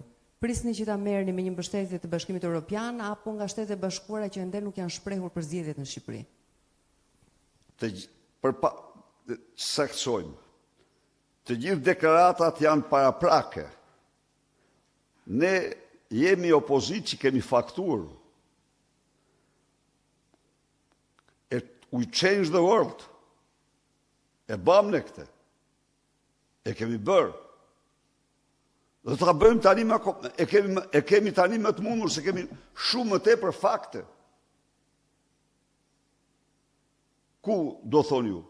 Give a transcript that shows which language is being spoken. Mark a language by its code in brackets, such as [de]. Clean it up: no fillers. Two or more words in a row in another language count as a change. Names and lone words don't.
[sq] Prisni që ta merrni me një mbështetje të Bashkimit Evropian apo nga Shtetet e Bashkuara që ende nuk janë shprehur për zgjedhjet në Shqipëri? Saktësojmë. Të gjithë deklaratat janë paraprake. Ne jemi opozit që kemi faktur. [en] We change the world. [sq] E bam në këte. E kemi bërë. Dhe të bëjmë tani e kemi tani më të mundur se kemi shumë më tepër fakte. Ku do thonë ju?